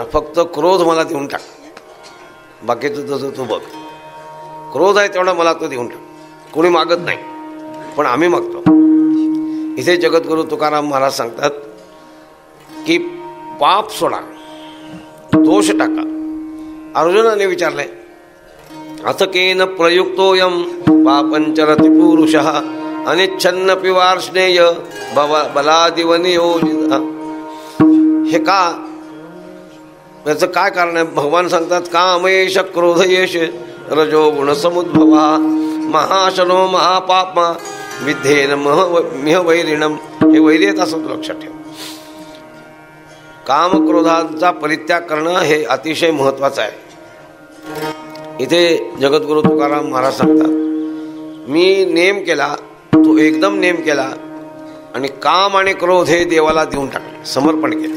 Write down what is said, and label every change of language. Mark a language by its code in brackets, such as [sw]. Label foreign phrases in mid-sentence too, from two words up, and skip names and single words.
[mr] फक्त क्रोध मला देऊन टाक, बाकीचं तुझं तू बघ. क्रोध आहे तेवढा मला तो देऊन टाक. कोणी मागत नाही, पण आम्ही मागतो. इथे जगद्गुरु तुकाराम महाराज सांगतात की पाप सोडा, दोष टाका. अर्जुनाने विचारलंय, [sa] अथकेन प्रयुक्तोयम पापंचरति पुरुषः अनिच्छन्न पिवार्ष्णेय बलादिव नियोजित. [mr] हे का? याचं काय कारण आहे? भगवान सांगतात, [sa] कामयेश क्रोधयेश रजो गुण समुद्भवा महाशनो महापापमा विद्धेन मिह वैरिणम. [mr] हे वैर्यत असं लक्षात ठेव. काम क्रोधांचा परित्याग करणं हे अतिशय महत्वाचं आहे. इथे जगद्गुरु तुकाराम महाराज सांगतात, मी नेम केला, तो एकदम नेम केला आणि काम आणि क्रोध हे देवाला देऊन टाकले, समर्पण केले.